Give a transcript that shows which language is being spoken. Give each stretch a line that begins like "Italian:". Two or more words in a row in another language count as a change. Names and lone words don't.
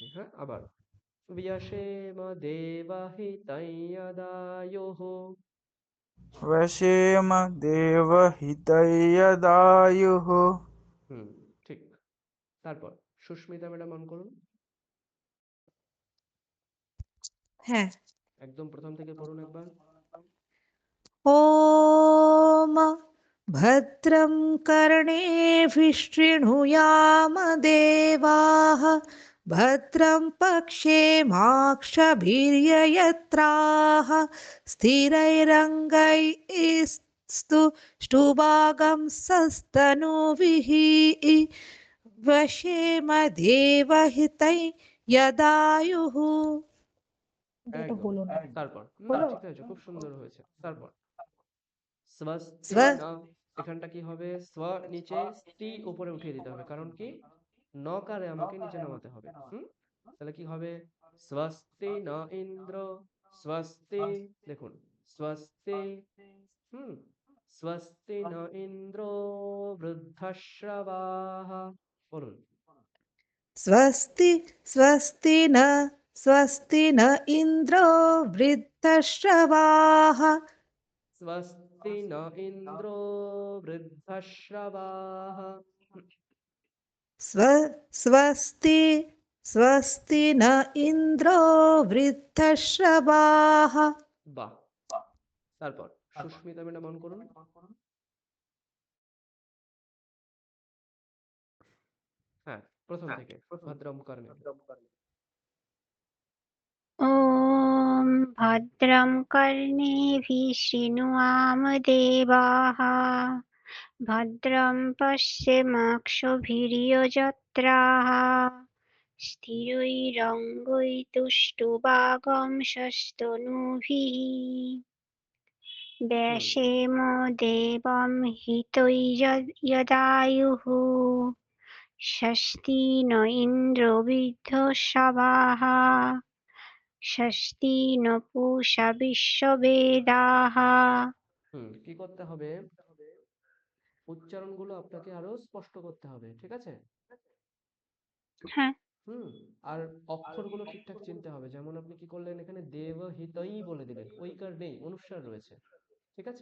Bangla: হ্যাঁ, আবার।
Sanskrit: ব্যশেম দেবহিতৈয়দায়োঃ। ব্যশেম দেবহিতৈয়দায়ুঃ।
Bangla: ঠিক। তারপর সুস্মিতা ম্যাডাম অন করুন। হ্যাঁ। একদম প্রথম থেকে পড়ুন একবার।
Sanskrit: ॐ भद्रं कर्णेभिः शृणुयाम देवाः भद्रं पश्येमाक्षभिर्यजत्राः स्थिरैरङ्गैस्तुष्टुवागं सस्तनुभिः वशेम देवहितै यदायुः।
Bangla: এটা একদম। হলো না। তারপর হলো? ঠিক আছে, খুব সুন্দর হয়েছে। তারপর স্বস্তি স্ব না, এখানটা কি হবে, স্ব নিচে, স্তি উপরে উঠিয়ে দিতে হবে। কারণ কি, নকারে আমাকে নিচে নামাতে হবে। তাহলে কি হবে,
Sanskrit: স্বস্তি ন ইন্দ্র,
Bangla: স্বস্তি, দেখুন, স্বস্তি, হুম
Sanskrit: স্বস্তি ন ইন্দ্র বৃদ্ধশ্রবাः।
Bangla: বলুন।
Sanskrit: स्वस्ति स्वस्ति न इन्द्रो वृद्धश्रवाः স্বস্তি ন ইন্দ্র বৃদ্ধশ্রবাः। स्व स्वस्ति स्वस्ति न इन्द्रो वृद्धश्रवाः।
Bangla: বাহ। তারপর সুস্মিতা ম্যাডাম অন করুন। হ্যাঁ, প্রথম থেকে
Sanskrit: ভদ্রম কর্ণে। ॐ भद्रं कर्णेभिः शृणुयामदेवाः भद्रं पश्येमाक्षभिर्यजत्राः स्थिरैरङ्गैतुष्टुवागंशस्तनूभिः व्यासेम देवं हितैर्यदायुः षष्ठी न इन्द्रो वृद्धश्रवाः षष्ठी न पूषा विश्ववेदाः।
Bangla: কি করতে হবে? উচ্চারণগুলো আপনাকে আরো স্পষ্ট করতে হবে, ঠিক আছে? হ্যাঁ, আর অক্ষরগুলো ঠিকঠাক চিনতে হবে। যেমন আপনি কি করলেন, এখানে দেবহিতৈ বলে দিলেন, ঐকার নেই, অনুস্বার রয়েছে, ঠিক আছে?